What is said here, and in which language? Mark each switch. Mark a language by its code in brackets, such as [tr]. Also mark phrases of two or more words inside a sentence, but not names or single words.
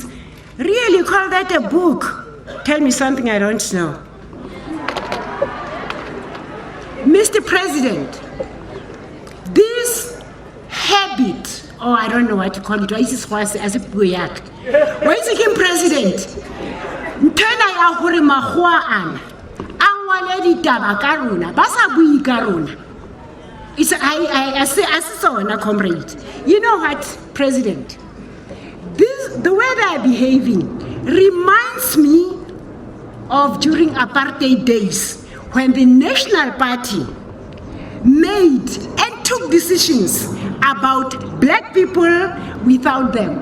[en] Really call that a book? Tell me something I don't know. Mr. President, this habit, or I don't know what to call it, why is this as a buyak? Why is it President? [st] Ntena ya hore makgowa ana, angwale ditaba ka rona, ba sa bui ka rona. [en] It's I saw a comrade. You know what, President? The way they are behaving reminds me of during apartheid days when the National Party made and took decisions about black people without them.